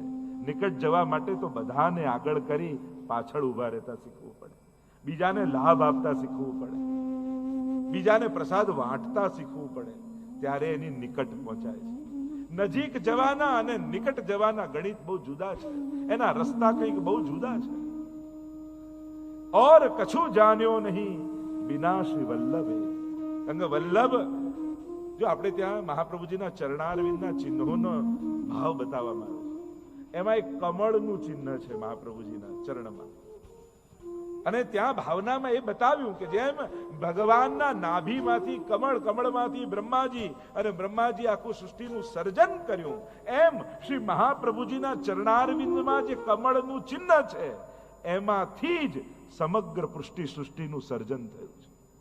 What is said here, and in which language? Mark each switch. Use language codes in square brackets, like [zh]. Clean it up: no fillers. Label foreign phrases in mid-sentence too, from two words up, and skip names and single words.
[gu] નિકટ જવા માટે તો બધાને આગળ કરી પાછળ ઉભા રહેતા શીખવું પડે, બીજાને લાભ આપતા શીખવું પડે, બીજાને પ્રસાદ વાંટતા શીખવું પડે, ત્યારે એની નિકટ પહોંચાય છે. નજીક જવાના અને નિકટ જવાના ગણિત બહુ જુદા છે, એના રસ્તા કંઈક બહુ જુદા છે. [hi] और कछु जान्यो नहीं बिना श्री वल्लभे. [gu] અંગ વલ્લભ જો આપણે ત્યાં મહાપ્રભુજીના ચરણારવિંદના ચિહ્નોનો ભાવ બતાવવામાં આવે છે. એમાં એક કમળનું ચિહ્ન છે મહાપ્રભુજીના ચરણમાં, અને ત્યાં ભાવનામાં એ બતાવ્યું કે જેમ ભગવાનના નાભીમાંથી કમળ, કમળમાંથી બ્રહ્માજી, અને બ્રહ્માજી આખું સૃષ્ટિનું સર્જન કર્યું, એમ શ્રી મહાપ્રભુજીના ચરણારવિંદમાં જે કમળનું ચિહ્ન છે એમાંથી જ સમગ્ર સૃષ્ટિનું સર્જન થયું છે.